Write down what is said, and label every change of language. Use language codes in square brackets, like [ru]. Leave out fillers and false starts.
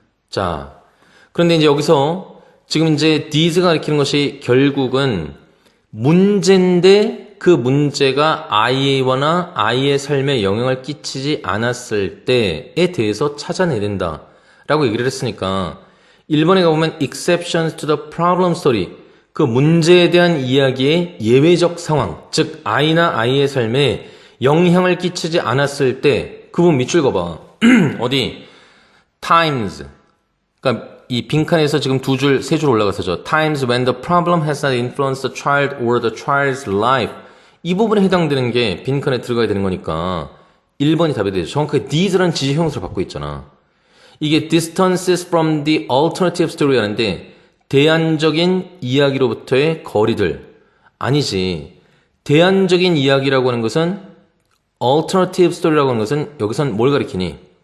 [ko] 자, 그런데 이제 여기서 지금 이제 these가 가리키는 것이 결국은 문제인데 그 문제가 아이와나 아이의 삶에 영향을 끼치지 않았을 때에 대해서 찾아내야 된다 라고 얘기를 했으니까 1번에 가보면 [en] exceptions to the problem story [ko] 그 문제에 대한 이야기의 예외적 상황 즉 아이나 아이의 삶에 영향을 끼치지 않았을 때 그 부분 밑줄 그어봐 어디? times 그러니까 이 빈칸에서 지금 두 줄, 세 줄 올라가서죠. [en] times when the problem has not influenced the child or the child's life [ko] 이 부분에 해당되는 게 빈칸에 들어가야 되는 거니까 1번이 답이 되죠. 정확하게 these라는 지시 형용사를 받고 있잖아. 이게 [en] distances from the alternative story [ko] 하는데 대안적인 이야기로부터의 거리들. 아니지. 대안적인 이야기라고 하는 것은 alternative story라고 하는 것은 여기선 뭘 가리키니?